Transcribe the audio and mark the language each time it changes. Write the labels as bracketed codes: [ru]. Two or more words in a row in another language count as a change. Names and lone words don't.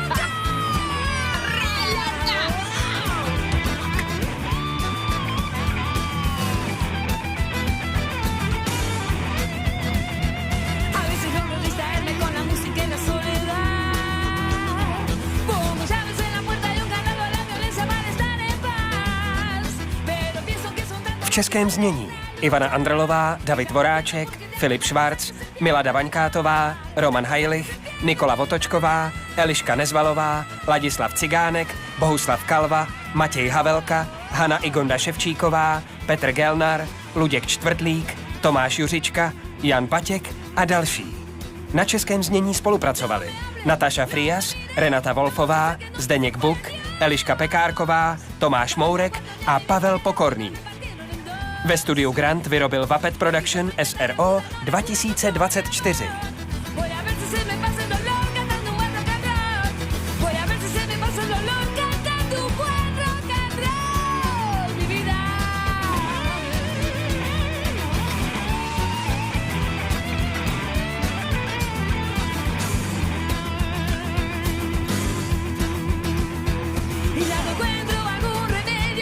[es] A veces logro distraerme con la música y la soledad. Como llaves en la puerta y un candado a la violencia para estar en paz. Pero pienso que son tantos... [cs] V českém znění Ivana Andrelová, David Voráček, Filip Švarc, Milada Vaňkátová, Roman Hajlich, Nikola Votočková, Eliška Nezvalová, Ladislav Cigánek, Bohuslav Kalva, Matěj Havelka, Hana Igonda Ševčíková, Petr Gelnar, Luděk Čtvrtlík, Tomáš Juřička, Jan Patěk a další. Na českém znění spolupracovali Nataša Frias, Renata Wolfová, Zdeněk Buk, Eliška Pekárková, Tomáš Mourek a Pavel Pokorný. Ve studiu Grant vyrobil Vapet Production SRO 2024. [es] Voy a ver si se me pasa el dolor cantando un buen [en] rock and roll. [es] Voy a ver si se me pasa el dolor cantando un buen [en] rock and roll. [es] Mi vida. Y ya no encuentro algún remedio.